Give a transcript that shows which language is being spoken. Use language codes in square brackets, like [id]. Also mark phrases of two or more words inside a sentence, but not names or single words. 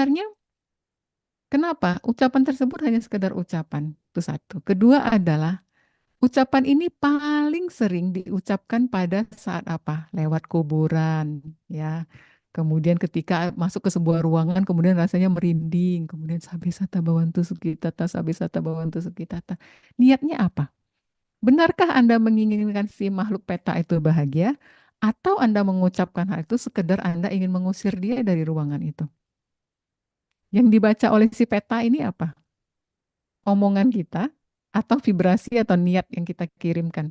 [id] Sebenarnya Kenapa? Ucapan tersebut hanya sekedar ucapan. Itu satu. Kedua adalah ucapan ini paling sering diucapkan pada saat apa? Lewat kuburan, ya. Kemudian ketika masuk ke sebuah ruangan, kemudian rasanya merinding. [pi] Kemudian sabi sata bawantu sukitata, sabi sata bawantu sukitata. [id] Niatnya apa? Benarkah Anda menginginkan si makhluk peta itu bahagia? Atau Anda mengucapkan hal itu sekedar Anda ingin mengusir dia dari ruangan itu? Yang dibaca oleh si peta ini apa? Omongan kita atau vibrasi atau niat yang kita kirimkan?